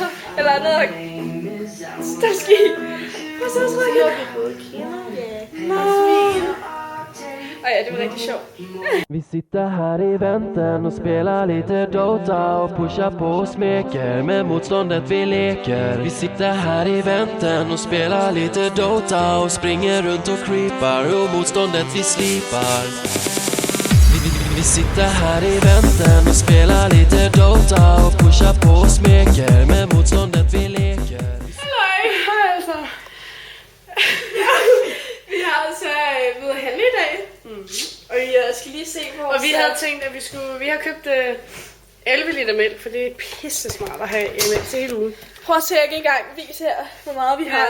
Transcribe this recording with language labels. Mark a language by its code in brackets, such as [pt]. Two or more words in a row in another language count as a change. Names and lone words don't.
[da] Eller noget. Der sker. Og så trykker jeg. Ja, det var rigtig sjovt. [sv] Vi sitter här i väntan och spelar lite Dota och pushar på och smeker med motståndet vi leker. Vi sitter här i väntan och spelar lite Dota och springer runt och creepar och motståndet vi slipar. Vi sitter här i väntan och spelar lite Dota och pushar på och smeker med motståndet vi leker. [da] Hej altså. Vi har altså været handle i dag. Og jeg skal lige se på. Og vi havde tænkt, at vi har købt 11 liter mælk, for det er pisse smart at have mælk til hele ugen. Prøv at tjekke en gang. Vis her, hvor meget vi har.